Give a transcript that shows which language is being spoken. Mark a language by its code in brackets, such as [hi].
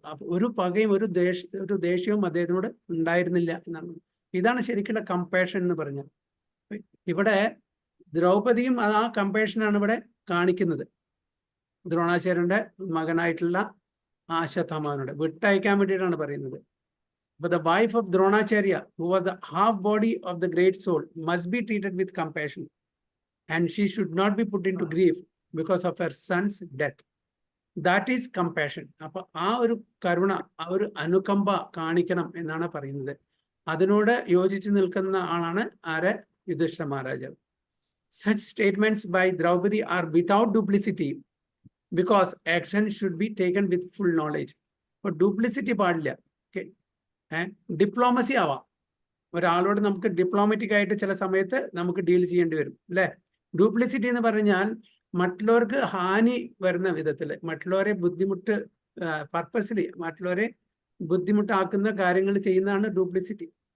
[ml] അപ്പൊ ഒരു പകയും ഒരു ദേഷ്യവും അദ്ദേഹത്തിനോട് ഉണ്ടായിരുന്നില്ല എന്നാണ്. ഇതാണ് ശരിക്കുള്ള കമ്പേഷൻ എന്ന് പറഞ്ഞാൽ. ഇവിടെ ദ്രൗപദിയും ആ കമ്പേഷനാണ് ഇവിടെ കാണിക്കുന്നത്. ദ്രോണാചാര്യന്റെ മകനായിട്ടുള്ള അശ്വത്ഥാമാവനോട് വിട്ടയക്കാൻ വേണ്ടിയിട്ടാണ് പറയുന്നത്. [en] But the wife of Dronacharya, who was the half body of the great soul, must be treated with compassion, and she should not be put into grief because of her son's death. That is compassion. [ml] അപ്പൊ ആ ഒരു കരുണ, ആ ഒരു അനുകമ്പ കാണിക്കണം എന്നാണ് പറയുന്നത്. അതിനോട് യോജിച്ച് നിൽക്കുന്ന ആളാണ് ആര്? യുധിഷ്ഠിര മഹാരാജാവ്. [en] Such statements by Draupadi are without duplicity because action should be taken with full knowledge. [ml] അപ്പൊ ഡ്യൂപ്ലിസിറ്റി പാടില്ല. ഡിപ്ലോമസി ആവാം. ഒരാളോട് നമുക്ക് ഡിപ്ലോമാറ്റിക് ആയിട്ട് ചില സമയത്ത് നമുക്ക് ഡീൽ ചെയ്യേണ്ടി വരും, അല്ലെ? ഡ്യൂപ്ലിസിറ്റി എന്ന് പറഞ്ഞാൽ മറ്റുള്ളവർക്ക് ഹാനി വരുന്ന വിധത്തിൽ, മറ്റുള്ളവരെ പർപ്പസ്ലി മറ്റുള്ളവരെ ബുദ്ധിമുട്ടാക്കുന്ന കാര്യങ്ങൾ ചെയ്യുന്നതാണ് ഡ്യൂപ്ലിസിറ്റി.